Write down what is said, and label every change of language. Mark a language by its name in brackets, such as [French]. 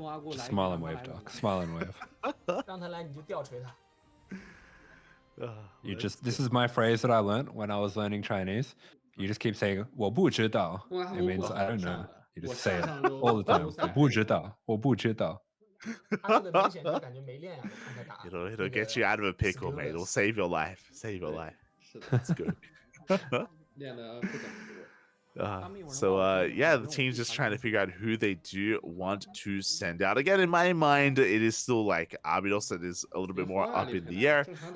[English] Just smile and wave, Dark. Smile and wave. [Chinese] 让他来你就吊锤他。 [English] This is my phrase that I learned when I was learning Chinese. You just keep saying [Chinese] 我不知道. [English] It means I don't know. You just say it all the time. [Chinese] 我不知道，我不知道。他这个明显就感觉没练呀，我看他打。 [English] It'll get you out of a pickle, mate. It'll save your life. Save your life. That's good. [Chinese] 练得不怎么多。 [English] yeah, the team's just trying to figure out who they do want to send out. Again, in my mind, it is still like ABYDOS that is a little bit more up in the air.